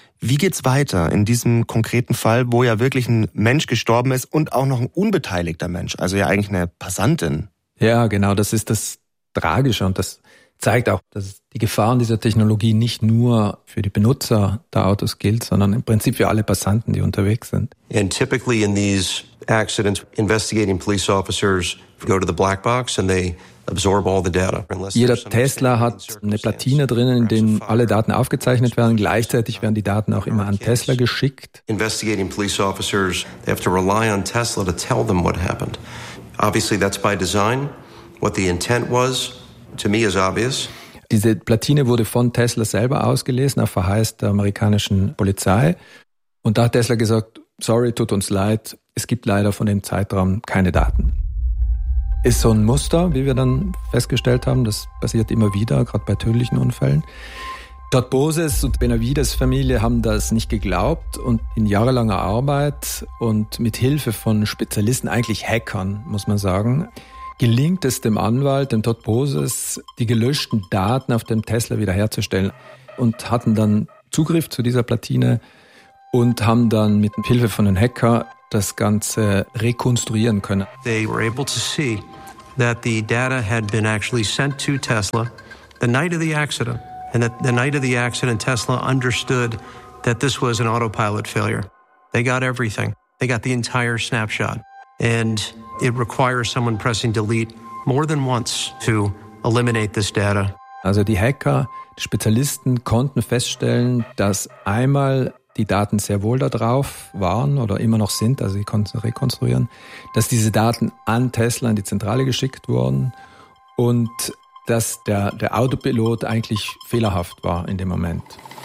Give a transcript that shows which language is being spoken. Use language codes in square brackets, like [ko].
[de] Wie geht's weiter in diesem konkreten Fall, wo ja wirklich ein Mensch gestorben ist und auch noch ein unbeteiligter Mensch, also ja eigentlich eine Passantin? Ja, genau, das ist das Tragisch, und das zeigt auch, dass die Gefahren dieser Technologie nicht nur für die Benutzer der Autos gilt, sondern im Prinzip für alle Passanten, die unterwegs sind. [en] And typically in these accidents, investigating police officers go to the black box and they absorb all the data. [de] Jeder Tesla hat eine Platine drinnen, in der alle Daten aufgezeichnet werden. Gleichzeitig werden die Daten auch immer an Tesla geschickt. [en] Investigating police officers, they have to rely on Tesla to tell them what happened. Obviously that's by design. What the intent was, to me, is obvious. [de] Diese Platine wurde von Tesla selber ausgelesen, auf Verheiß der amerikanischen Polizei. Und da hat Tesla gesagt, sorry, tut uns leid, es gibt leider von dem Zeitraum keine Daten. Ist so ein Muster, wie wir dann festgestellt haben, das passiert immer wieder, gerade bei tödlichen Unfällen. Todd Boses und Benavides Familie haben das nicht geglaubt und in jahrelanger Arbeit und mit Hilfe von Spezialisten, eigentlich Hackern, muss man sagen, gelingt es dem Anwalt, dem Todd Boses, die gelöschten Daten auf dem Tesla wiederherzustellen und hatten dann Zugriff zu dieser Platine und haben dann mit Hilfe von den Hackern das Ganze rekonstruieren können. [en] They were able to see that the data had been actually sent to Tesla the night of the accident. And that the night of the accident, Tesla understood that this was an autopilot failure. They got everything. They got the entire snapshot. And it requires someone pressing delete more than once to eliminate this data. [de] Also die Hacker, die Spezialisten konnten feststellen, dass einmal die Daten sehr wohl da drauf waren oder immer noch sind, also sie konnten rekonstruieren, dass diese Daten an Tesla in die Zentrale geschickt wurden und dass der Autopilot eigentlich fehlerhaft war in dem Moment.